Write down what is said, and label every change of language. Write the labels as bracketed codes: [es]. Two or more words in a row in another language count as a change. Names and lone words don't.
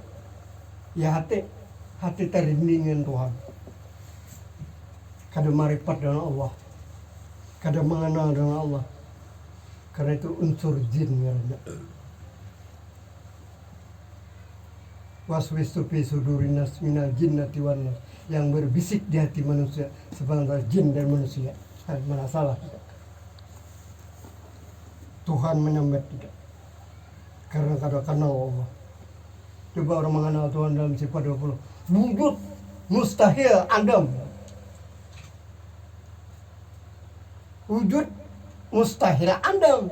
[id] Ya hati terinding dengan Tuhan. Kada marifat dengan Allah, kada mengenal dengan Allah. Karena itu unsur jin ngarannya. [ar] يوسوس في صدور الناس من الجنة والناس, [id] yang berbisik di hati manusia sebenarnya jin dan manusia. Mana salah? Tuhan menyambat tidak. Karena kada kenal Allah. Coba orang mengenal Tuhan dalam sifat 20. Wujud mustahil Adam. Wujud mustahil Adam.